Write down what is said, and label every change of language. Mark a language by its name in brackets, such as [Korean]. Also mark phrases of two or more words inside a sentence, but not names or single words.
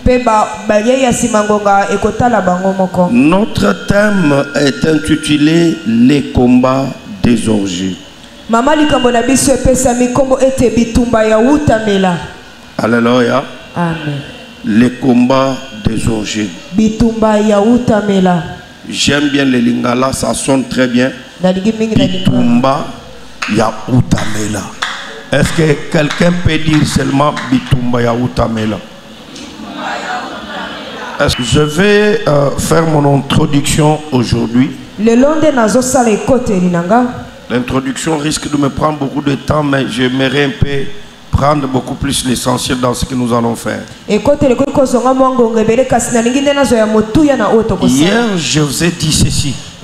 [French] Notre thème est intitulé Les combats des orgies. Alléluia. Amen. Les combats des orgies. J'aime bien les lingala, ça sonne très bien. [Lingala] Bitumba ya utamela. [French] Est-ce que quelqu'un peut dire seulement [Lingala] Bitumba ya utamela? [French] Est-ce que je vais faire mon introduction aujourd'hui? L'introduction risque de me prendre beaucoup de temps, mais j'aimerais un peu prendre beaucoup plus l'essentiel dans ce que nous allons faire. Hier, je vous ai dit ceci.